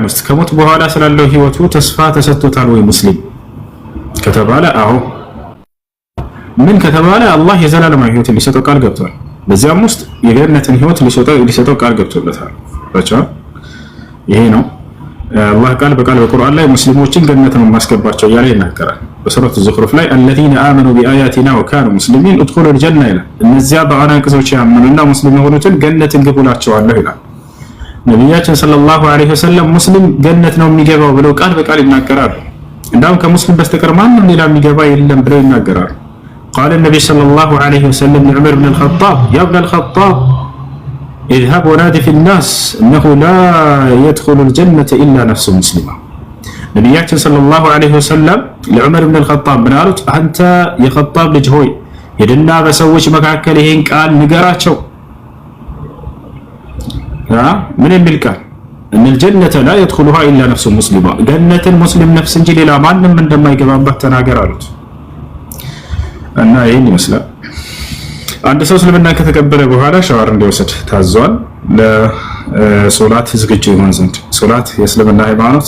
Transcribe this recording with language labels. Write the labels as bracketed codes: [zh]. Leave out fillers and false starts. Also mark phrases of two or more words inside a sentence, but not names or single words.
[am] ውስጥ ከሞት በኋላ ስላለው ህይወቱ ተስፋ ተሰጥቶታል ወይ ሙስሊም ከተባለ አዎ። ምን ከተባለ አላህ የዘላለማዊ ህይወትን ሊሰጠው ቃል ገብቷል። በዚያም ውስጥ የገነትን ህይወት ሊሰጠው ቃል ገብቶለታል። ይሄ ነው አላህ ቃል በቃል በቁርአን ላይ ሙስሊሞችን ገነት ነው ማስገባቸው እያለ ይናገራል። በሱረቱ ዙኽሩፍ ላይ [ar] الذين آمنوا بآياتنا وكانوا مسلمين ادخلوا [am] الجنة ይላል። እነዚያ በአንቀጾች ያመኑና ሙስሊም የሆኑትን ገነትን ግቡላቸዋለሁ ይላል። ነቢያችን [ar] صلى الله عليه وسلم [am] ሙስሊም ገነት ነው የሚገባው ብለው ቃል በቃል ይናገራሉ። እንዳውም ከሙስሊም በስተቀር ማንም ሌላ የሚገባ የለም ብለው ይናገራሉ። [ar] قال النبي صلى الله عليه وسلم لعمر بن الخطاب يا ابن الخطاب اذهب ونادي في الناس انه لا يدخل الجنة الا نفس مسلمة [am] ነቢያችን [ar] صلى الله عليه وسلم [am] ለዑመር ብን አልኸጣብ ምን አሉት? አንተ የኸጣብ ልጅ ሆይ ሄድና በሰዎች መካከል ይሄን ቃል ንገራቸው። ምን የሚል ቃል? [ar] إن الجنة لا يدخلها إلا نفس مسلمة፣ [am] ገነትን ሙስሊም ነፍስ እንጂ ሌላ ማንም እንደማይገባባት ተናገር አሉት። እና ይህን ይመስላል። አንድ ሰው እስልምና ከተቀበለ በኋላ ሻወር እንዲወስድ ታዟል፣ ለሶላት ዝግጁ ይሆን ዘንድ። ሶላት የእስልምና ሃይማኖት